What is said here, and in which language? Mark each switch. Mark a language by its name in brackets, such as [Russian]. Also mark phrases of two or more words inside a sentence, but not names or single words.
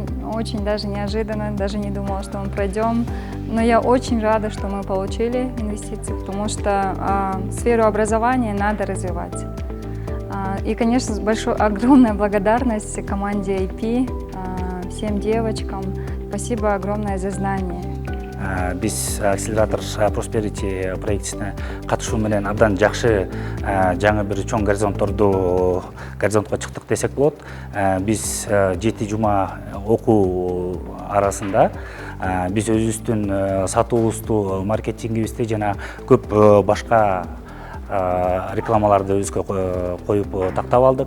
[Russian] Очень даже неожиданно, даже не думала, что мы пройдем. Но я очень рада, что мы получили инвестиции, потому что сферу образования надо развивать. И, конечно, огромная благодарность команде IP, всем девочкам. Спасибо огромное за знания. [Kyrgyz] Биз акселератор Prosperity проектисине катышуу менен абдан жакшы жаңы бир чоң горизонтко чыктык десек болот. Биз 7 жума окуу арасында биз өзүбүздүн сатуубузду, маркетингибизди жана көп башка рекламаларды өзгө коюп тактап алдык.